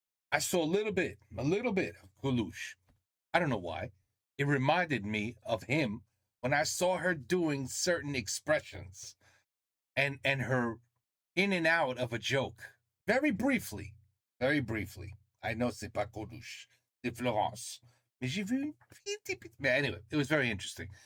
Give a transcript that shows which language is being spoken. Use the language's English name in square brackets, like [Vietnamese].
[English] I saw a little bit of Coluche. I don't know why. It reminded me of him when I saw her doing certain expressions and her in and out of a joke. Very briefly. I know [French] c'est pas Coluche, c'est Florence. Mais j'ai vu [English] but anyway, it was very interesting.